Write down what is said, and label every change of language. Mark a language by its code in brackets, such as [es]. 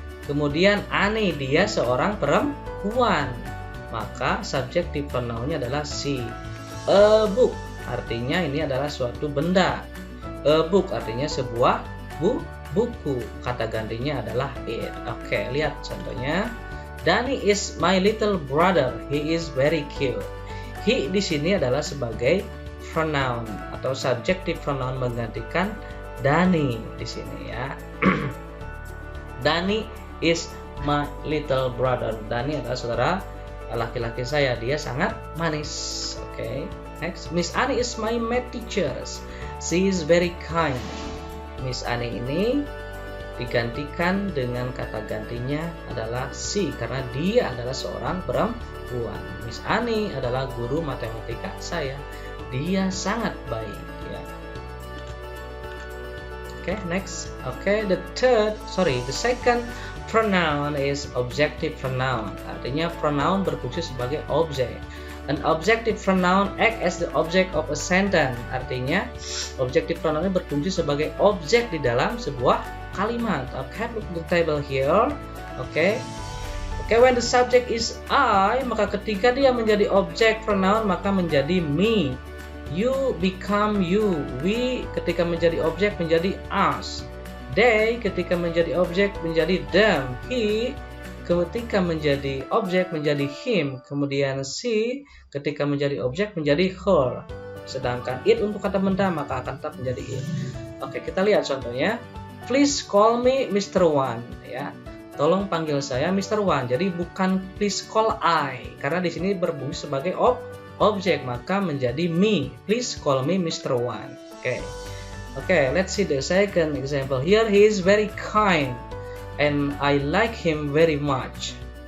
[id] Kemudian Ani dia seorang perempuan, maka subjektif pronounnya adalah she. A book artinya ini adalah suatu benda. A book artinya sebuah buku, kata gantinya adalah it. Oke, lihat contohnya. [en] Danny is my little brother. He is very cute. [id] He di sini adalah sebagai pronoun atau subjective pronoun menggantikan Danny di sini ya. [en] Danny is my little brother. [id] Danny adalah saudara laki-laki saya. Dia sangat manis. Oke. [en] Next, Miss Annie is my math teacher. She is very kind. [id] Miss Annie ini digantikan dengan kata gantinya adalah she karena dia adalah seorang perempuan. Miss Ani adalah guru matematika saya. Dia sangat baik ya. [en] Okay, next. Okay, the second pronoun is objective pronoun. [id] Artinya pronoun berfungsi sebagai objek. [en] An objective pronoun act as the object of a sentence. [id] Artinya objective pronoun ini berfungsi sebagai objek di dalam sebuah kalimat. [en] Okay, look at the table here. Okay, when the subject is I, [id] maka ketika dia menjadi objek pronoun maka menjadi me. [en] You become you. [id] We ketika menjadi objek menjadi us. They ketika menjadi objek menjadi them. He ketika menjadi objek menjadi him. Kemudian she ketika menjadi objek menjadi her. Sedangkan it untuk kata benda maka akan tetap menjadi it. Oke, kita lihat contohnya. [en] Please call me Mr. One [id] ya. Tolong panggil saya Mr. One. Jadi bukan [en] please call I [id] karena di sini berfungsi sebagai objek maka menjadi me. [en] Please call me Mr. One. Oke, let's see the second example here. He is very kind and I like him very much.